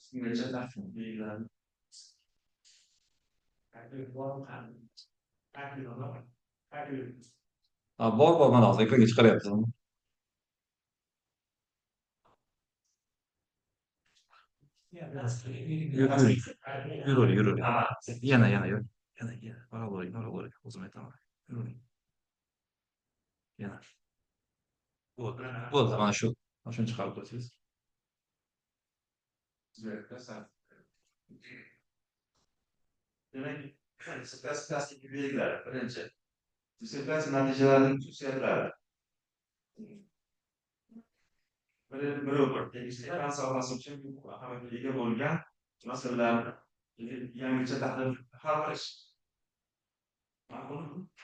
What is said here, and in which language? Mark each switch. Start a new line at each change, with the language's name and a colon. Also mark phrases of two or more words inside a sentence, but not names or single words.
Turkish: Geçen hafta bilgiler.
Uzbek: Bor mana hozir ekranga chiqaryapti. Yuraver. Yana yur. Yana. Bora. O'zim aytaman. Yuraver. Yana. Bo'ldi, mana shu. Mana shuni chiqarib qo'ysangiz.
Turkish: Demek plastik bilgiler.
Uzbek: Birinchi. Dissertatsiya natijalarining xususiyatlari. Bir tegishli fan sohasi uchun ahamiyatga ega bo'lgan masalalarni yangicha tahlil hal qilish. Ma'qulmi?